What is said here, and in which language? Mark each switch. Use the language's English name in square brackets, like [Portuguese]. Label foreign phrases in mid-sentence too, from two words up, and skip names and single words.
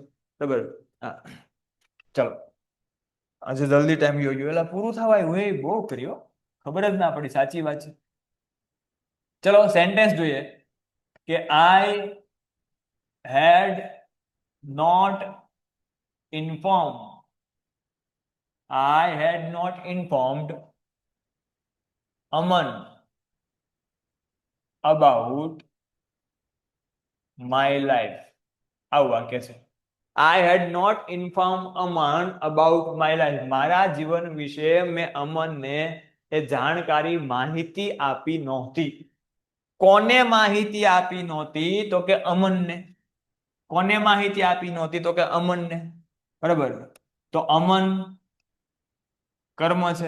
[Gujarati] બરાબર, હા, ચલો. આજે જલ્દી ટાઈમ ગયો એટલે પૂરું થવા આવ્યું. એ બહુ કર્યો, ખબર જ ના પડી. સાચી વાત છે. ચલો સેન્ટેન્સ જોઈએ કે [English] I had not inform, I had not informed Aman about my life. [Gujarati] આવું વાક્ય છે. [English] I had not informed Aman about my life. [Gujarati] મારા જીવન વિશે મેં અમનને એ જાણકારી, માહિતી આપી નહોતી. કોને માહિતી આપી નહોતી? તો કે અમનને. કોને માહિતી આપી નહોતી? તો કે અમનને. બરાબર, તો અમન કર્મ છે.